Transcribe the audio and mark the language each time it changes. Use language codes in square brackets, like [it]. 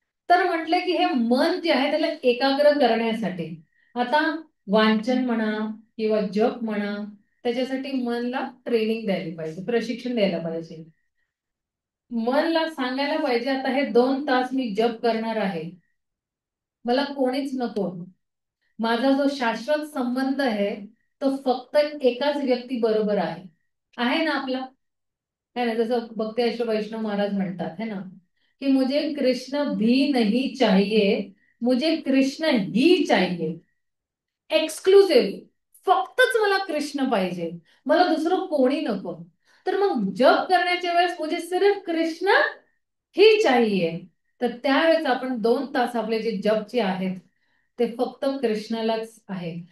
[mr] तर म्हटलं की हे मन जे आहे त्याला एकाग्र करण्यासाठी आता वाचन म्हणा किंवा जप म्हणा, त्याच्यासाठी मनला ट्रेनिंग द्यायला पाहिजे, प्रशिक्षण द्यायला पाहिजे. मनला सांगायला पाहिजे, आता हे 2 तास मी जप करणार आहे, मला कोणीच नको, माझा जो शाश्वत संबंध आहे तो फक्त एकाच व्यक्ती बरोबर आहे. आहे ना आपला, है ना, जसं भक्ती ऐश्वर वैष्णव महाराज म्हणतात है ना, की [hi] मुझे कृष्ण भी नहीं चाहिए, मुझे कृष्ण ही चाहिए. [mr] एक्सक्लुसिव्ह, फक्तच मला कृष्ण पाहिजे, मला दुसरं कोणी नको. तर मग जप करण्याच्या वेळेस [hi] मुझे सिर्फ कृष्ण ही चाहिए. [mr] तर त्यावेळेस आपण 2 तास आपले जे जपचे आहेत ते फक्त कृष्णालाच आहे.